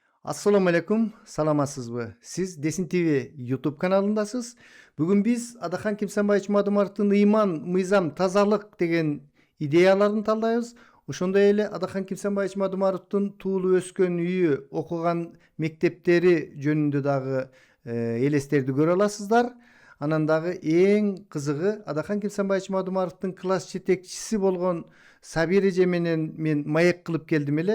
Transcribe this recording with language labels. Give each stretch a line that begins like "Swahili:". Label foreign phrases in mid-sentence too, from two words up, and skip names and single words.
Arabic: السلام عليكم,
Kyrgyz: salamатсызбы? Сиз Desin TV YouTube каналындасыңыз. Бүгүн биз Adaхан Кимсанбаевич Мадумаровдун ыйман, мыйзам, тазалык деген идеяларын талдайбыз. Ошондой эле Adaхан Кимсанбаевич Мадумаровдун туулуп өскөн үйү, окуган мектептери жөнүндө дагы элестерди көрө аласыздар. Анан дагы эң кызыгы Adaхан Кимсанбаевич Мадумаровдун класс жетекчиси болгон Сабир эже менен мен маек кылып келдим эле.